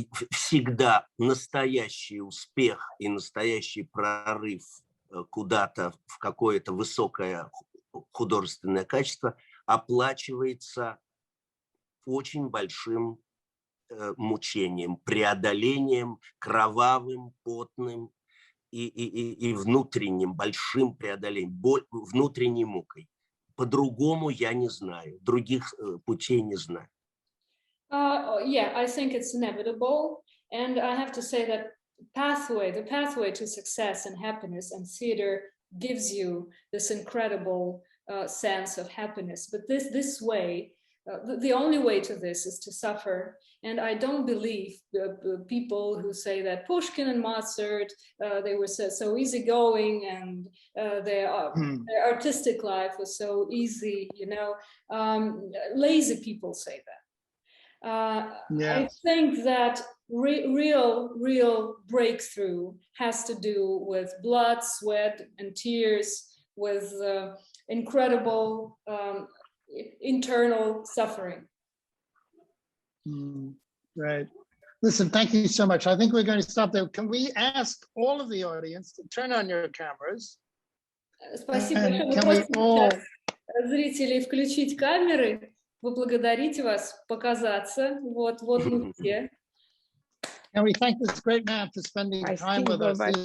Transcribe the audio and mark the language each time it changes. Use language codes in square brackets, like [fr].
[ru] Всегда настоящий успех и настоящий прорыв куда-то в какое-то высокое художественное качество оплачивается очень большим мучением, преодолением, кровавым, потным и внутренним, большим преодолением, внутренней мукой. По-другому я не знаю, других путей не знаю. [en] Yeah, I think it's inevitable, and I have to say that the pathway to success and happiness and theater gives you this incredible sense of happiness. But this way, the only way to this is to suffer. And I don't believe people who say that Pushkin and Mozart, they were so easygoing, and their artistic life was so easy, you know. Lazy people say that. I think that real breakthrough has to do with blood, sweat, and tears, with incredible internal suffering. Right. Listen, thank you so much. I think we're going to stop there. Can we ask all of the audience to turn on your cameras? [ru] Спасибо большое. Зрителей включить камеры. Поблагодарить вас, показаться. Вот мы все. [en] And we thank this great man for spending time with us.